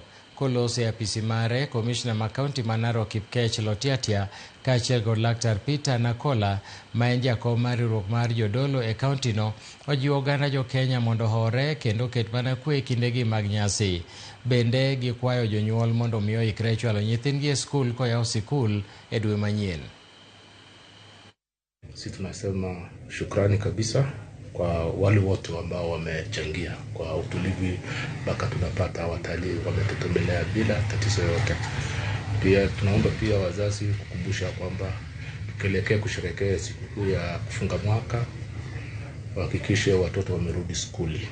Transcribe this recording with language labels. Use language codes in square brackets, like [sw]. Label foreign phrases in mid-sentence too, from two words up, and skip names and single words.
[luo] Kolos e apisi mare, komishna ma kaunti ma Narok Kipkech Lotiatia kaachiel kod Laktar Peter Nakola ma en jakom mar riwruok mar jodolo e kauntino ojiwo oganda Jo-Kenya mondo ohore kendo ket mana kwe e kindegi mag nyasi. Bende gikwayo jonyuol mondo omi oikre chwalo nyithindgi e skul koyaw sikul e dwe manyien. [sw] Sisi tunasema shukrani kabisa kwa wale wote ambao wamechangia kwa utulivu mpaka tunapata watalii wametutembelea bila tatizo yote. Pia tunaomba pia wazazi kukumbusha kwamba tukielekea kusherehekea siku ya kufunga mwaka wahakikishe watoto wamerudi skuli.